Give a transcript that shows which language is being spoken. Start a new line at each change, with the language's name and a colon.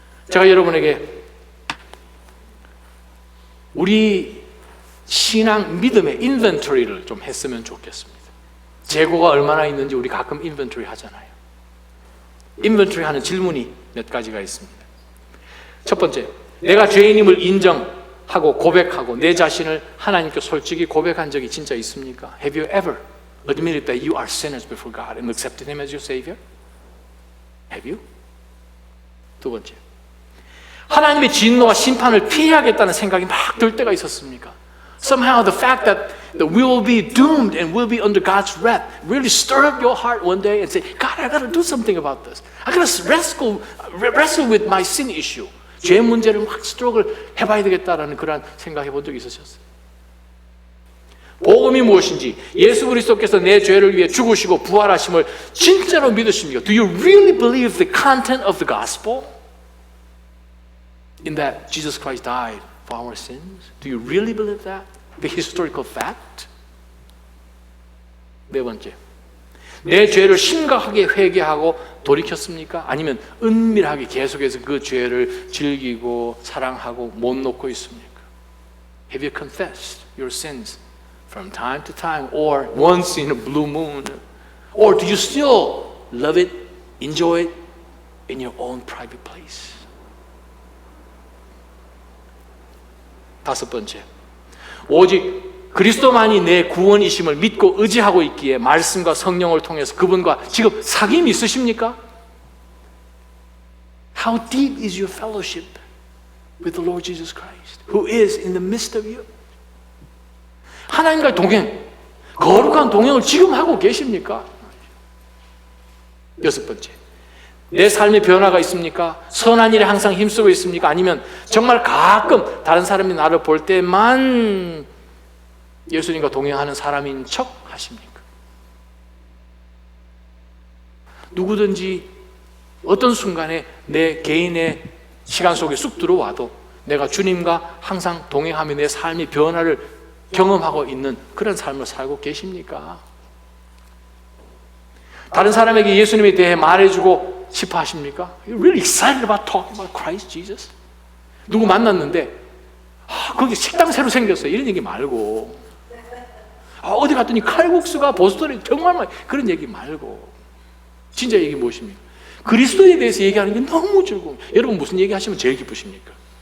Korean: 제가 여러분에게 우리 신앙 믿음의 인벤토리를 좀 했으면 좋겠습니다. 재고가 얼마나 있는지 우리 가끔 인벤토리 하잖아요. 인벤토리 하는 질문이 몇 가지가 있습니다. 첫 번째, 내가 죄인임을 인정하고 고백하고 내 자신을 하나님께 솔직히 고백한 적이 진짜 있습니까?
English: Have you ever admitted that you are sinners before God and accepted Him as your Savior? Have you?
Korean: 두 번째, 하나님의 진노와 심판을 피해야겠다는 생각이 막 들 때가 있었습니까?
English: Somehow the fact that that we will be doomed and we'll be under God's wrath, really stir up your heart one day and say, God, I got to do something about this. I got to wrestle with my sin issue.
Korean: 죄 문제를 막 스트로크를 해봐야 되겠다라는 그런 생각해 본 적이 있으셨어요? 복음이 무엇인지, 예수 그리스도께서 내 죄를 위해 죽으시고 부활하심을 진짜로 믿으십니까?
English: Do you really believe the content of the gospel? In that Jesus Christ died for our sins? Do you really believe that? The historical fact?
Korean: 네 번째, 내 죄를 심각하게 회개하고 돌이켰습니까? 아니면 은밀하게 계속해서 그 죄를 즐기고 사랑하고 못 놓고 있습니까?
English: Have you confessed your sins from time to time or once in a blue moon? Or do you still love it, enjoy it in your own private place?
Korean: 다섯 번째, 오직 그리스도만이 내 구원이심을 믿고 의지하고 있기에 말씀과 성령을 통해서 그분과 지금 사귐이 있으십니까?
English: How deep is your fellowship with the Lord Jesus Christ, who is in the midst of you?
Korean: 하나님과의 동행, 거룩한 동행을 지금 하고 계십니까? 여섯 번째, 내 삶의 변화가 있습니까? 선한 일에 항상 힘쓰고 있습니까? 아니면 정말 가끔 다른 사람이 나를 볼 때만 예수님과 동행하는 사람인 척 하십니까? 누구든지 어떤 순간에 내 개인의 시간 속에 쑥 들어와도 내가 주님과 항상 동행하며 내 삶의 변화를 경험하고 있는 그런 삶을 살고 계십니까? 다른 사람에게 예수님에 대해 말해주고 싶어 하십니까?
English: You're really excited about talking about Christ Jesus?
Korean: 누구 만났는데 거기 식당 새로 생겼어요. 이런 얘기 말고 어디 갔더니 칼국수가 보스턴에 정말 많이, 그런 얘기 말고 진짜 얘기 무엇입니까? 그리스도에 대해서 얘기하는 게 너무 즐거워요. 여러분 무슨 얘기 하시면 제일 기쁘십니까?